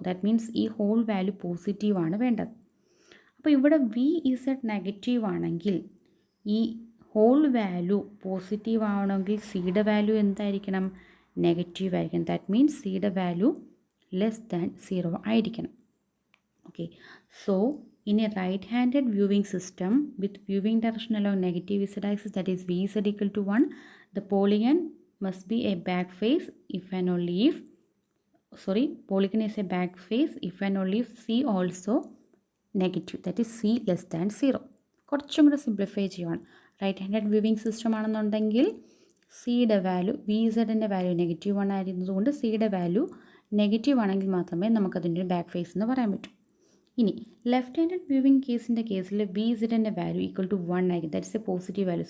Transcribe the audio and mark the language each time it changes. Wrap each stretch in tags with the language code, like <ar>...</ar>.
<en>that means</en> <ml>ഈ whole value പോസിറ്റീവാണ് വേണ്ടത്. അപ്പോൾ ഇവിടെ വി ഇസഡ് നെഗറ്റീവ് ആണെങ്കിൽ ഈ ഹോൾ വാല്യൂ പോസിറ്റീവ് ആവണമെങ്കിൽ സിയുടെ വാല്യൂ എന്തായിരിക്കണം? നെഗറ്റീവ് ആയിരിക്കണം.</ml> <en>that means</en> <ml>സിയുടെ വാല്യൂ ലെസ് ദാൻ 0 ആയിരിക്കണം.</ml> <en>Okay, so in a right-handed viewing system with viewing direction along negative z axis, that is vz equal to 1, the polygon must be a back face if and only if, polygon is a back face if and only if c also negative, that is c less than 0.</en> <ml>കുറച്ചും കൂടെ simplify ചെയ്യുവാണ്. Right handed viewing system ആണെന്നുണ്ടെങ്കിൽ സിയുടെ value V ഇസഡിൻ്റെ value -1 ആയിരുന്നതുകൊണ്ട് സിയുടെ value negative ആണെങ്കിൽ മാത്രമേ നമുക്കതിൻ്റെ back face എന്ന് പറയാൻ പറ്റൂ. ഇനി ലെഫ്റ്റ് ഹാൻഡഡ് വ്യൂവിംഗ് കേസിൻ്റെ കേസിൽ വി ഇസഡിൻ്റെ വാല്യൂ ഈക്വൽ ടു 1 ആയിരിക്കും.</ml> <en>That is a positive value.</en>